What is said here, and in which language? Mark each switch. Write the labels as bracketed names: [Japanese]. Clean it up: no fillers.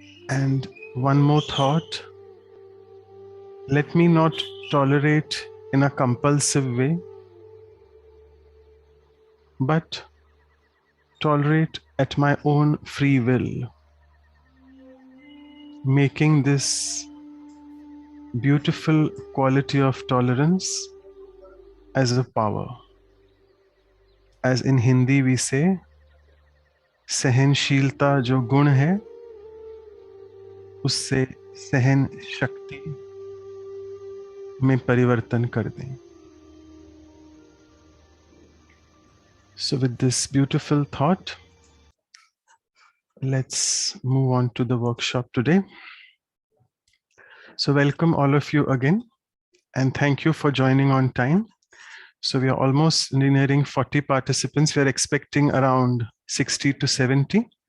[English] And one more thought, let me not tolerate in a compulsive way, but tolerate at my own free will, making this beautiful quality of tolerance as a power. As in Hindi we say, [Hindi] सहनशीलता जो गुण है उससे सहन शक्ति में परिवर्तन कर दें. [English] So with this beautiful thought, let's move on to the workshop today. So welcome all of you again, and thank you for joining on time. So we are almost nearing 40 participants. We are expecting around 60 to 70.